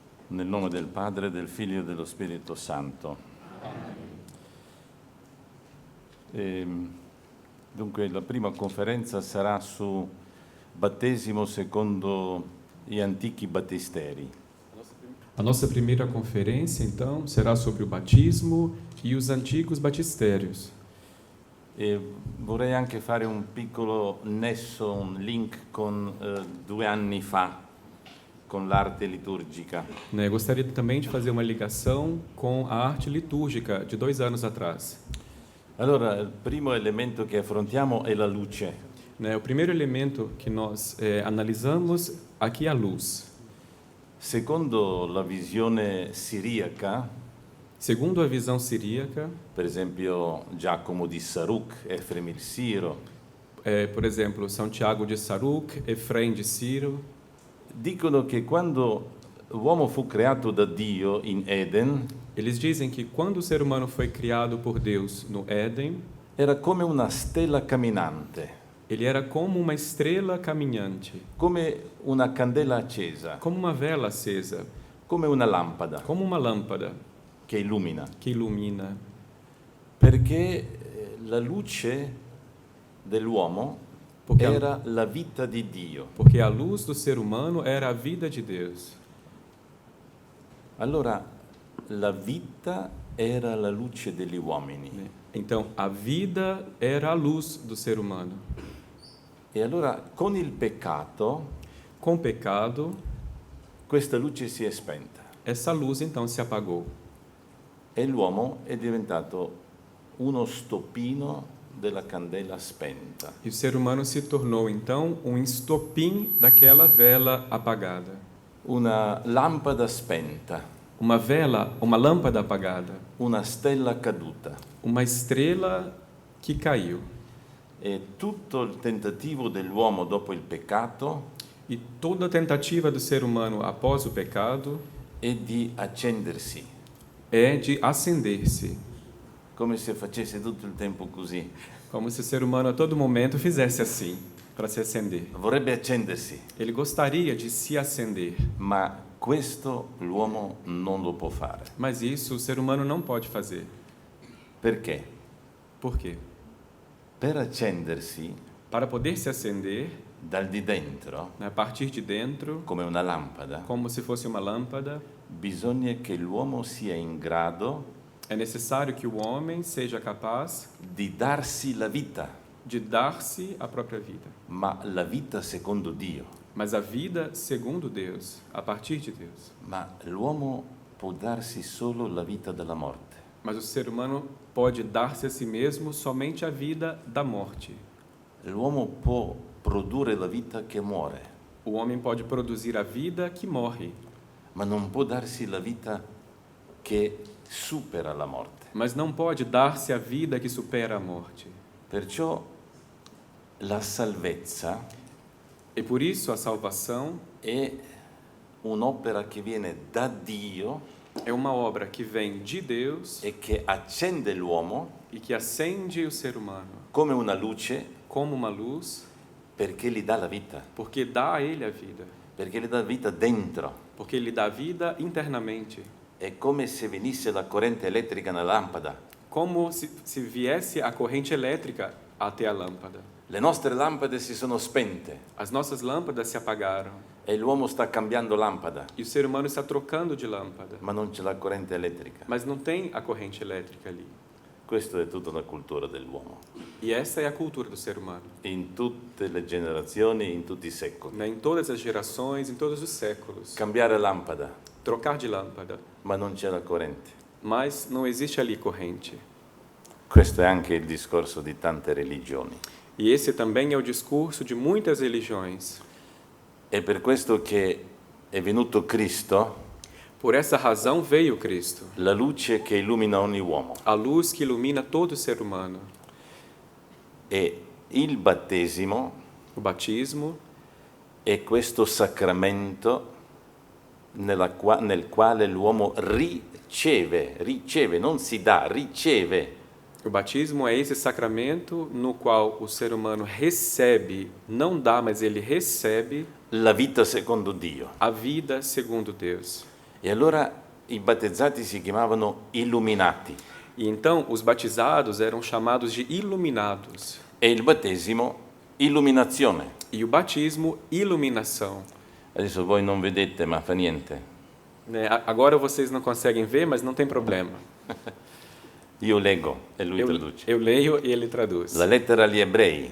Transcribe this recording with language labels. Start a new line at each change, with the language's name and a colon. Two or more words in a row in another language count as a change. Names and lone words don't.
Italian: Nel nome del Padre, del Figlio e dello Spirito Santo. Dunque la prima conferenza sarà su battesimo secondo gli antichi battisteri.
Portuguese: A nossa primeira conferência, então, será sobre o batismo e os antigos batistérios.
Italian: E vorrei anche fare un piccolo nesso, un link con 2 anni fa, con l'arte liturgica.
Portuguese: Gostaria também de fazer uma ligação com a arte litúrgica de 2 anos atrás.
Italian: Allora, il primo elemento che affrontiamo è la luce.
Portuguese: O primeiro elemento que nós analisamos aqui é a luz.
Italian: Secondo la visione siriaca,
Portuguese: Segundo a visão siríaca,
Italian: per esempio Giacomo di Saruk, Efrem il Siro,
Portuguese: por exemplo, São Tiago de Saruk, Efrem de Ciro,
Italian: dicono che quando l'uomo fu creato da Dio in Eden,
Portuguese: eles dizem que quando o ser humano foi criado por Deus no Éden,
Italian: era come una stella camminante,
Portuguese: ele era como uma estrela caminhante,
Italian: come una candela accesa,
Portuguese: como uma vela acesa,
Italian: come una lampada
Portuguese: como uma lâmpada
Italian: che illumina.
Portuguese: que ilumina.
Italian: Perché la luce dell'uomo
Portuguese: Porque
Italian: era la vita di Dio.
Portuguese: Porque a luz do ser humano era a vida de Deus.
Italian: Allora, la vita era la luce degli uomini.
Portuguese: Então, a vida era a luz do ser humano.
Italian: E allora, con il peccato,
Portuguese: Com o pecado,
Italian: questa luce si è spenta
Portuguese: essa luz então se apagou.
Italian: e l'uomo è diventato uno stoppino della candela spenta.
Portuguese: E o ser humano se tornou então um estopim daquela vela apagada.
Italian: Una lampada spenta,
Portuguese: Uma vela, uma lâmpada apagada,
Italian: una stella caduta.
Portuguese: uma estrela que caiu.
Italian: E tutto il tentativo dell'uomo dopo il peccato
Portuguese: E toda a tentativa do ser humano após o pecado
Italian: è di accendersi,
Portuguese: é de acender-se,
Italian: come se facesse tutto il tempo così.
Portuguese: como se o ser humano a todo momento fizesse assim, para se acender.
Italian: Vorrebbe accendersi,
Portuguese: Ele gostaria de se acender,
Italian: ma questo l'uomo non lo può fare.
Portuguese: mas isso o ser humano não pode fazer.
Italian: Perché?
Portuguese: Por quê?
Italian: Per accendersi
Portuguese: Para poder se acender,
Italian: dal di dentro,
Portuguese: a partir de dentro,
Italian: come una lampada,
Portuguese: como se fosse uma lâmpada,
Italian: bisogna che l'uomo sia in grado
Portuguese: é necessário que o homem seja capaz
Italian: di darsi la vita,
Portuguese: de dar-se a própria vida.
Italian: ma la vita secondo Dio.
Portuguese: Mas a vida segundo Deus, a partir de Deus.
Italian: Ma l'uomo può darsi solo la vita della morte.
Portuguese: Mas o ser humano pode dar-se a si mesmo somente a vida da morte.
Italian: L'uomo può produrre la vita che muore,
Portuguese: O homem pode produzir a vida que morre,
Italian: ma non può darsi la vita che supera la morte.
Portuguese: mas não pode dar-se a vida que supera a morte.
Italian: Perciò la salvezza
Portuguese: E por isso a salvação
Italian: è un'opera che viene da Dio
Portuguese: é uma obra que vem de Deus
Italian: e che accende l'uomo
Portuguese: e que acende o ser humano
Italian: come una luce
Portuguese: como uma luz,
Italian: perché gli dà la vita,
Portuguese: porque dá a ele a vida,
Italian: perché gli dà vita dentro.
Portuguese: porque ele dá vida internamente,
Italian: È come se venisse la corrente elettrica nella lampada.
Portuguese: como se viesse a corrente elétrica até a lâmpada.
Italian: Le nostre lampade si sono spente
Portuguese: As nossas lâmpadas se apagaram
Italian: e l'uomo sta cambiando lampada,
Portuguese: e o ser humano está trocando de lâmpada,
Italian: ma non c'è la corrente elettrica.
Portuguese: mas não tem a corrente elétrica ali.
Italian: Questa è tutta la cultura dell'uomo,
Portuguese: E essa é a cultura do ser humano,
Italian: in tutte le generazioni, in tutti i secoli.
Portuguese: Em todas as gerações, em todos os séculos.
Italian: Cambiare lampada,
Portuguese: Trocar de lâmpada,
Italian: ma non c'è la corrente.
Portuguese: mas não existe ali corrente.
Italian: Questo è anche il discorso di tante religioni.
Portuguese: E esse também é o discurso de muitas religiões.
Italian: È per questo che è venuto Cristo,
Portuguese: Por essa razão veio Cristo,
Italian: la luce che illumina ogni uomo.
Portuguese: a luz que ilumina todo ser humano.
Italian: E il battesimo
Portuguese: O batismo
Italian: è questo sacramento nel quale l'uomo riceve, non si dà, riceve
Portuguese: O batismo é esse sacramento no qual o ser humano recebe, não dá, mas ele recebe
Italian: la vita secondo Dio.
Portuguese: a vida segundo Deus.
Italian: E allora i battezzati si chiamavano illuminati
Portuguese: E então os batizados eram chamados de iluminados.
Italian: e il battesimo illuminazione.
Portuguese: E o batismo, iluminação.
Italian: Adesso voi non vedete, ma fa niente.
Portuguese: Né? Agora vocês não conseguem ver, mas não tem problema.
Italian: Io leggo e lui traduce.
Portuguese: Eu leio e ele traduz.
Italian: La lettera agli ebrei,